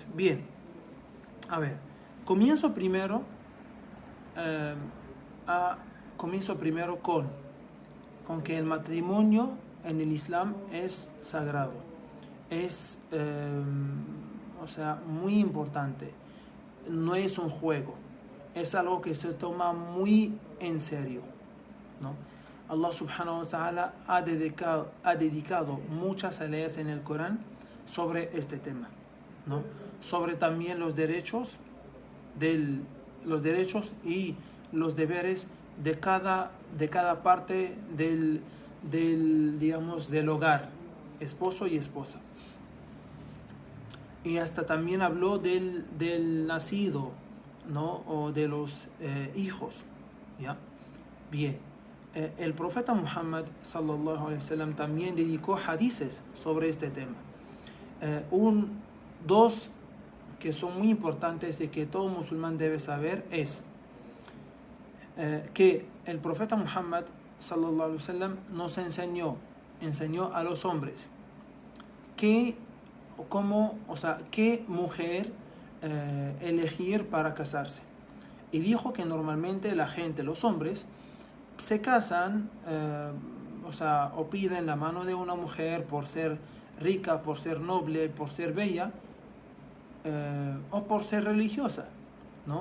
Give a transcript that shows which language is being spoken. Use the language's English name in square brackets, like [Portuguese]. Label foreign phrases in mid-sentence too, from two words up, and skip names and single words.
[Spanish] Bien, a ver, comienzo primero con que el matrimonio en el Islam es sagrado, es muy importante, no es un juego, es algo que se toma muy en serio, ¿no? [Arabic] الله سبحانه وتعالى [Spanish] ha dedicado muchas ayahs en el Corán sobre este tema, ¿no? Sobre también los derechos y los deberes de cada parte del hogar, esposo y esposa. Y hasta también habló del nacido, ¿no? O de los hijos, ¿ya? Bien. El profeta Muhammad [Arabic] صلى الله عليه وسلم [Spanish] también dedicó hadices sobre este tema. Dos que son muy importantes y que todo musulmán debe saber es que el profeta Muhammad [Arabic] صلى الله عليه وسلم [Spanish] nos enseñó a los hombres qué mujer elegir para casarse, y dijo que normalmente los hombres se casan o piden la mano de una mujer por ser rica, por ser noble, por ser bella, o por ser religiosa, ¿no?